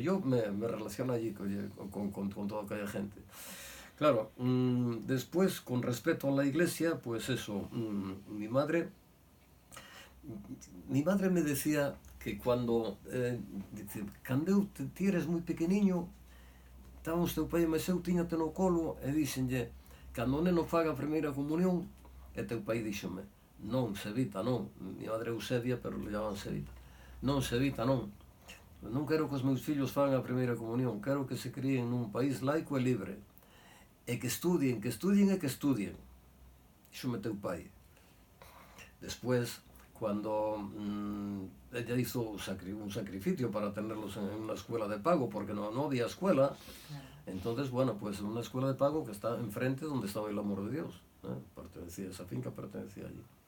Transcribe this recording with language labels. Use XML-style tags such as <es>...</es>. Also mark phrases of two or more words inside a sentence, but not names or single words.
<es>Yo me relaciono allí con toda aquella gente. Claro, después, con respecto a la iglesia, pues eso, mi madre me decía que cuando ti eres muy pequeniño,</es> <gl>estábamos teu pai e meu seu tiñate no colo e díxenlle, cando o neno faga a primeira comunión, e teu pai díxome, non, Sevita, non,</gl> <es>mi madre Eusebia, pero le llaman Sevita,</es> <gl>non, Sevita, non quero que os meus fillos fagan a primeira comunión, quero que se críen nun país laico e libre, e que estudien, díxome teu pai.</gl> <es>Después, cuando ella hizo un sacrificio para tenerlos en una escuela de pago, porque no había escuela, entonces, bueno, pues una escuela de pago que está enfrente donde estaba el amor de Dios, pertenecía, esa finca pertenecía allí.</es>